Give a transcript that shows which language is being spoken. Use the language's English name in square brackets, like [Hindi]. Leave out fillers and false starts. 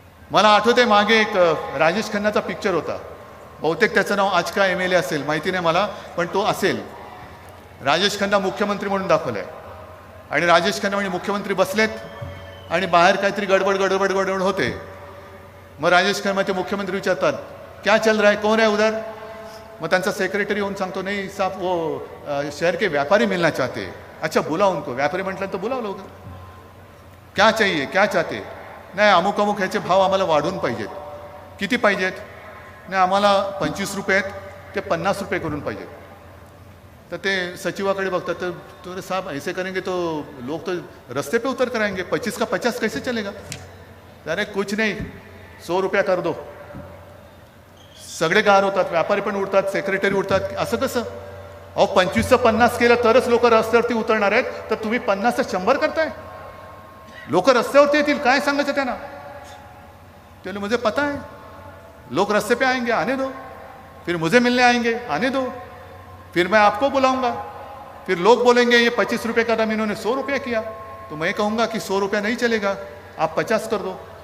[Marathi] मला आठवते मागे एक राजेश खन्नाचा पिक्चर होता, बहुतेक त्याचं नाव आज का MLA असेल माहिती नाही मला, पण तो असेल. राजेश खन्ना मुख्यमंत्री म्हणून दाखवलं आहे आणि राजेश खन्ना म्हणजे मुख्यमंत्री बसलेत आणि बाहेर काहीतरी गडबड होते. मग राजेश खन्ना ते मुख्यमंत्री विचारतात [Hindi] क्या चल रहा है, कौन है उधर. [Marathi] मग त्यांचा सेक्रेटरी येऊन सांगतो नाही [Hindi] साहब वो शहर के व्यापारी मिलना चाहते. अच्छा बुलाओ उनको. [Marathi] व्यापारी म्हटलं तर बोलावं लवकर. [Hindi] क्या चाहिए, क्या चाहते. [Marathi] नाही अमुक ह्याचे भाव आम्हाला वाढून पाहिजेत. किती पाहिजेत. नाही आम्हाला 25 रुपये आहेत, ते 50 रुपये करून पाहिजेत. तर ते सचिवाकडे बघतात, तर [Hindi] साहब ऐसे करेंगे तो लोग तो रस्ते पे उतर कराएंगे, 25 का 50 कैसे चलेगा. अरे कुछ नहीं, 100 रुपया कर दो. [Marathi] सगळे गार होतात, व्यापारी पण उठतात, सेक्रेटरी उठतात. असं कसं अहो 25चं 50 केलं तरच लोक रस्त्यावरती उतरणार आहेत, तर तुम्ही 50चं 100 करताय. लोक रस्त्यावरती येतील, काय सांगायचं त्यांना. [Hindi] चलो मुझे पता है लोग रस्ते पे आएंगे, आने दो. फिर मुझे मिलने आएंगे, आने दो. फिर मैं आपको बुलाऊंगा. फिर लोग बोलेंगे ये 25 रुपये का दाम इन्होंने 100 रुपये किया, तो मैं कहूँगा कि 100 रुपया नहीं चलेगा, आप 50 कर दो.